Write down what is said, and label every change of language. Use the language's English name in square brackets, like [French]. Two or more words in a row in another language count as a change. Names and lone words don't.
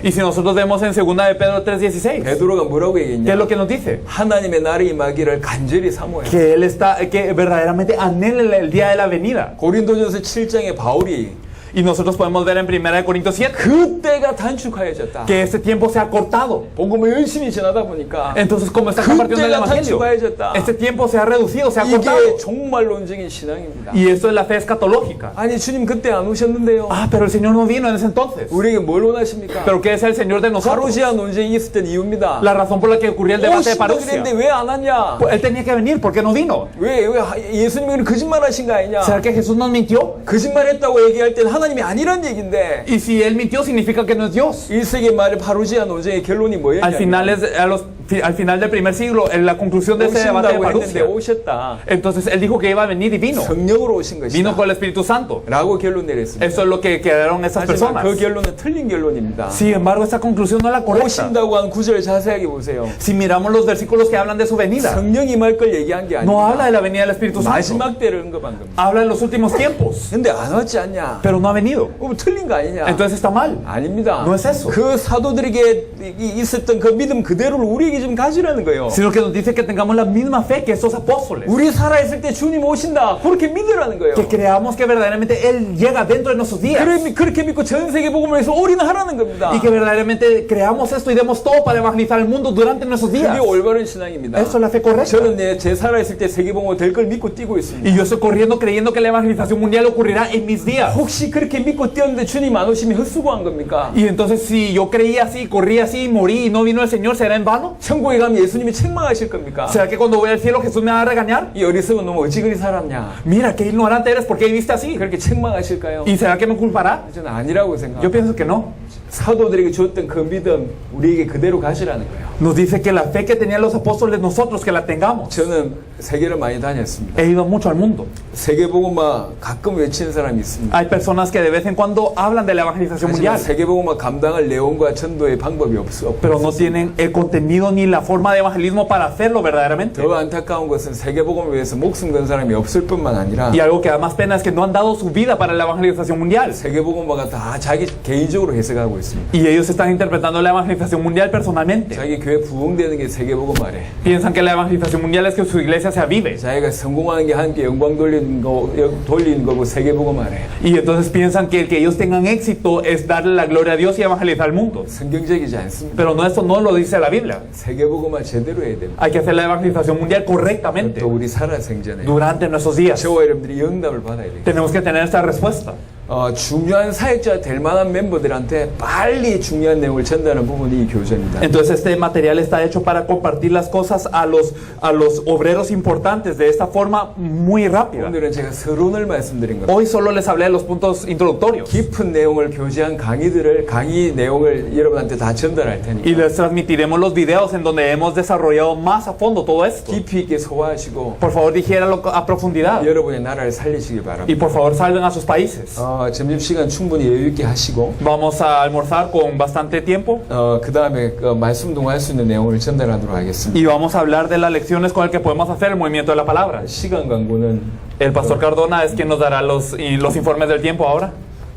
[Spanish] Y si nosotros vemos en 2 de Pedro 3:16, [Korean] 베드로가 뭐라고 [Spanish] ¿qué es [Korean] 얘기했냐? [Spanish] lo que nos dice? [Korean] 하나님의 날이 임하기를 간절히 사모해. [Spanish] Que él está, que verdaderamente anhela el día de la venida. [Korean] 고린도전서 7장에 바울이 [Spanish] Y nosotros podemos ver en 1 Corintios 7 [Korean] 그때가 단축하여졌다. [Spanish] que este tiempo se ha cortado. [Korean] 복음을 열심히 전하다 보니까 [Spanish] Entonces, como está compartiendo el [Korean] 그때가 [Spanish] evangelio, [Korean] 단축하여졌다. [Spanish] este tiempo se ha reducido, se ha cortado. [Korean] 이게 종말론적인 신앙입니다. [Spanish] Y esto es la fe escatológica. [Korean] 아니 주님 그때 안 오셨는데요. [Spanish] Ah, pero el Señor no vino en ese entonces. [Korean] 우리에게 뭘 원하십니까? [Spanish] Pero ¿qué es el Señor de nosotros? [Korean] 파루시아 논쟁이 있었던 이유입니다. [Spanish] La razón por la que ocurrió el debate de [Korean] 오신다 [Spanish] Parusia. [Korean] 그랬는데 왜 안 왔냐? [Spanish] Pues él tenía que venir, ¿por qué no vino? [Korean] 왜 예수님이 거짓말하신 거 아니냐? [Spanish] ¿Será que Jesús nos mintió? [Korean] 거짓말했다고 얘기할 때는 하나님이 아니란 얘기인데 [Spanish] Y si él mintió, significa que no es Dios. [Korean] 1세기 말에 파루시아 논쟁의 결론이 뭐였냐? [Spanish] Al final del primer siglo, en la conclusión de ese debate de [Korean] 오신다고 했는데 [Spanish] Parusia, [Korean] 오셨다. [Spanish] entonces él dijo que iba a venir y vino. [Korean] 성령으로 오신 것이다. [Spanish] Vino con el Espíritu Santo. [Korean] 라고 결론 내렸습니다. [Spanish] Eso es lo que quedaron esas [Korean] 하지만 [Spanish] personas. [Korean] 그 결론은 틀린 결론입니다. [Spanish] Sin embargo, esta conclusión no es la correcta. [Korean] 오신다고 한 구절 자세하게 보세요. [Spanish] Si miramos los versículos que hablan de su venida, [Korean] 성령 임할 걸 얘기한 게 [Spanish] no habla [Korean] 아닙니다. [Spanish] de la venida del Espíritu Santo. [Korean] 마지막 때를 언급한 겁니다. [Spanish] Habla de los últimos tiempos. [Korean] 근데 안 왔지 않냐? [Spanish] Pero no ha venido. [Korean] 그럼 틀린 거 아니냐? [Spanish] Entonces está mal. [Korean] 아닙니다. [Spanish] No es eso. [Korean] 그 사도들에게 있었던 그 믿음 그대로를 우리에게 믿음이 좀 가지라는 거예요. [Spanish] sino que nos dice que tengamos la misma fe que estos apóstoles. [Korean] 우리 살아있을 때 주님 오신다. 그렇게 믿으라는 거예요. [Spanish] Que creamos que verdaderamente Él llega dentro de nuestros días. [Korean] 그렇게 믿고 전 세계 복음을 해서 올인하라는 겁니다. [Spanish] Y que verdaderamente creamos esto y demos todo para evangelizar el mundo durante nuestros días. [Korean] 그게 올바른 신앙입니다. [Spanish] Eso es la fe correcta. [Korean] 저는 제 살아있을 때 세계 복음이 될 걸 믿고 뛰고 있습니다. [Spanish] Y yo estoy corriendo creyendo que la evangelización mundial ocurrirá en mis días. [Korean] 혹시 그렇게 믿고 뛰었는데 주님 안 오시면 헛수고한 겁니까? [Spanish] Y entonces si yo creía así, corrí así, morí y no vino el Señor, ¿será en vano? [Korean] 천국에 가면 예수님이 책망하실 겁니까? [Spanish] ¿Será que cuando voy al cielo Jesús me va a regañar? [Korean] 이 어리석은 놈 어찌 그리 살았냐? [Spanish] Mira, qué ignorante eres, ¿por qué viviste así? [Korean] 그렇게 책망하실까요? [Spanish] ¿Y será que me culpará? [Korean] 저는 아니라고 [Spanish] Yo [Korean] 생각합니다. [Spanish] pienso que no. [Korean] 사도들에게 주었던 그 믿음 우리에게 그대로 가시라는 거예요. [Spanish] Nos dice que la fe que tenían los apóstoles nosotros que la tengamos. [Korean] 저는 세계를 많이 다녔습니다. [Spanish] He ido mucho al mundo. [Korean] 세계복음화 가끔 외치는 사람이 있습니다. [Spanish] Hay personas que de vez en cuando hablan de la evangelización [Korean] 하지만 [Spanish] mundial, [Korean] 세계복음화 감당할 내용과 전도의 방법이 없어. [Spanish] pero no tienen el contenido ni la forma de evangelismo para hacerlo verdaderamente. [Korean] 더 안타까운 것은 세계복음을 위해서 목숨 건 사람이 없을 뿐만 아니라 [Spanish] Y algo que da más pena es que no han dado su vida para la evangelización mundial. [Korean] 세계복음화가 다 자기 개인적으로 해석하고 있습니다. [Spanish] Y ellos están interpretando la evangelización mundial personalmente. [Korean] 자기 교회 부흥되는 게 세계복음화래. [Spanish] Piensan que la evangelización mundial es que su iglesia se avive. [Korean] 자기가 성공하는 게 함께 영광 돌리는 거고 세계복음화래. [Spanish] Y entonces piensan que el que ellos tengan éxito es darle la gloria a Dios y evangelizar al mundo. [Korean] 성경적이지 않습니다. [Spanish] Pero no, esto no lo dice la Biblia. [Korean] 세계복음화 제대로 해야 됩니다. [Spanish] Hay que hacer la evangelización mundial correctamente [Korean] 또 우리 살아생전에 [Spanish] durante nuestros días. [Korean] 저와 여러분들이 응답을 받아야 돼요. [Spanish] Tenemos que tener esta respuesta. [Korean] 중요한 사역자 될 만한 멤버들한테 빨리 중요한 내용을 전달하는 부분이 이 교재입니다. [Spanish] Entonces este material está hecho para compartir las cosas a los obreros importantes de esta forma muy rápida. [Korean] 오늘은 제가 서론을 말씀드린 겁니다. [Spanish] Hoy solo les hablé de los puntos introductorios [Korean] 깊은 내용을 교제한 강의 내용을 여러분한테 다 전달할 [Spanish] y [Korean] 테니까 [Spanish] les transmitiremos los videos en donde hemos desarrollado más a fondo todo esto. [Korean] 깊이 있게 소화하시고 [Spanish] Por favor, digiéralo a profundidad [Korean] 여러분의 나라를 살리시기 [Spanish] y [Korean] 바랍니다. [Spanish] por favor salven a sus países. [Korean] 점심시간 충분히 여유 있게 하시고 [Spanish] Vamos a almorzar con bastante tiempo [Korean] 그 다음에 말씀 동할 수 있는 내용을 전달하도록 하겠습니다. [Spanish] y vamos a hablar de las lecciones con el que podemos hacer el movimiento de la palabra. [Korean] 시간 광고는 [Spanish] El pastor Cardona es quien nos dará los informes del tiempo ahora.